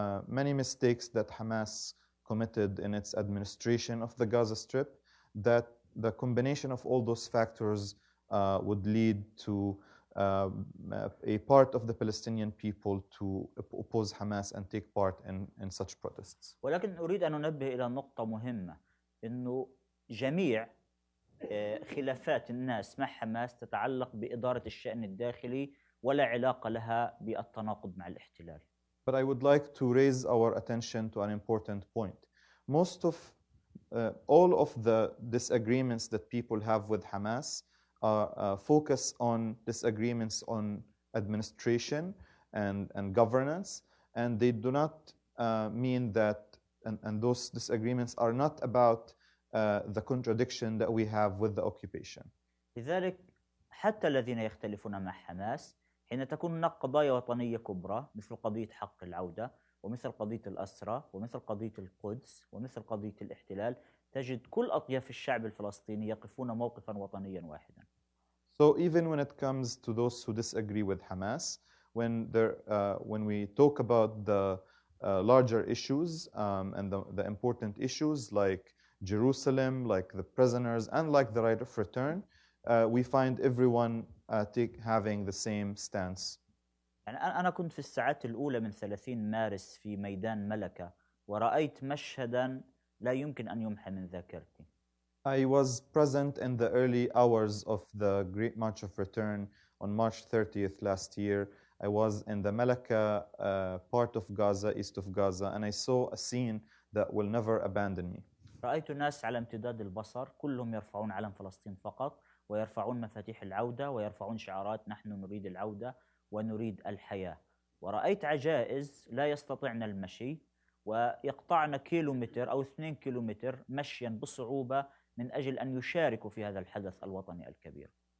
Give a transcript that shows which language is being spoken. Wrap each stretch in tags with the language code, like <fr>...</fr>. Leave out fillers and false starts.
<en>many mistakes that Hamas committed in its administration of the Gaza Strip, that the combination of all those factors would lead to a part of the Palestinian people to oppose Hamas and take part in such protests.</en> <ar>ولكن أريد أن أنبه إلى نقطة مهمة، إنه جميع خلافات الناس مع حماس تتعلق بإدارة الشأن الداخلي ولا علاقة لها بالتناقض مع الاحتلال.</ar> <en>But I would like to raise our attention to an important point. Most of all of the disagreements that people have with Hamas focus on disagreements on administration and governance, and they do not mean that, and those disagreements are not about the contradiction that we have with the occupation.</en> <ar>لذلك حتى الذين يختلفون مع حماس حين تكون هناك قضايا وطنية كبرى مثل قضية حق العودة ومثل قضية الأسرى ومثل قضية القدس ومثل قضية الاحتلال، تجد كل أطياف الشعب الفلسطيني يقفون موقفا وطنيا واحدا.</ar> <en>So even when it comes to those who disagree with Hamas, when we talk about larger issues and the important issues like Jerusalem, like the prisoners, and like the right of return, we find everyone having the same stance.</en> <ar>يعني أنا كنت في الساعات الأولى من 30 مارس في ميدان ملكة ورأيت مشهدا لا يمكن أن يمحى من ذاكرتي.</ar> <en>I was present in the early hours of the Great March of Return on March 30th last year. I was in the Malaka part of Gaza, east of Gaza, and I saw a scene that will never abandon me.</en> <ar>رأيت ناس على امتداد البصر كلهم يرفعون علم فلسطين فقط ويرفعون مفاتيح العودة ويرفعون شعارات نحن نريد العودة ونريد الحياة. ورأيت عجائز لا يستطيعن المشي ويقطعن كيلومتر أو 2 كيلومتر مشيا بصعوبة من أجل أن يشاركوا في هذا الحدث الوطني الكبير.</ar>